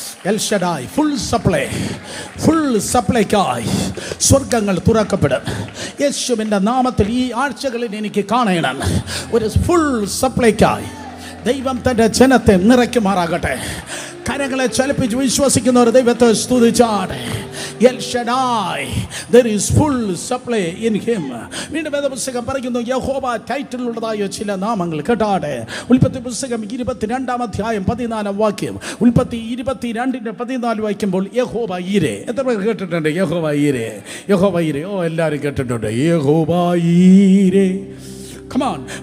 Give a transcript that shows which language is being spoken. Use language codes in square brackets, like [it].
[ml] L ഷഡായ്, full supply, full സപ്ലൈക്കായി സ്വർഗങ്ങൾ തുറക്കപ്പെടും. യേശുവിൻ്റെ നാമത്തിൽ ഈ ആഴ്ചകളിൽ എനിക്ക് കാണണം ഒരു ഫുൾ സപ്ലൈക്കായി ദൈവം തൻ്റെ ജനത്തെ നിറയ്ക്കുമാറാകട്ടെ. കരങ്ങളെ ചലിപ്പിച്ച് വിശ്വസിക്കുന്നവർ ദൈവത്തെ സ്തുതിച്ചാട്ടെ. [en] El Shaddai, there is full supply in him. [ml] വീണ്ടും വേദപുസ്തകം പറയുന്നു, യഹോവ ടൈറ്റിലുള്ളതായ ചില നാമങ്ങൾ കേട്ടാട്ടെ. ഉൽപ്പത്തി പുസ്തകം 22-ാം അധ്യായം 14-ാം വാക്യം. ഉൽപ്പത്തി 22-14 വായിക്കുമ്പോൾ യഹോവ ഈരെ. എത്ര പേർ കേട്ടിട്ടുണ്ട് യഹോവ ഈരെ? യഹോവ ഈരെ, ഓ എല്ലാവരും കേട്ടിട്ടുണ്ട്. യഹോവ ഈരെ, come on.